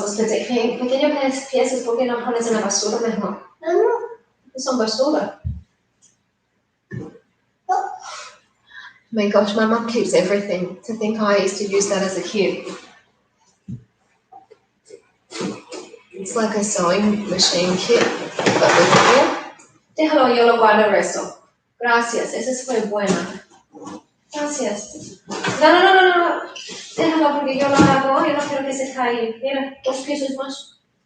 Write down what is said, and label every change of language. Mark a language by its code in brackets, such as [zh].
[es] Los pequeños piezas, ¿por qué no pones en la basura mejor? Son basura. [en] Oh my gosh, my mum keeps everything. To think I used to use that as a kid. It's like a sewing machine kit, but with wool. [es] Déjalo, yo lo guardo el resto. Gracias, esa fue buena. Gracias. No. Déjalo porque yo lo hago, yo no quiero que se caiga. Mira, 2 piezas más.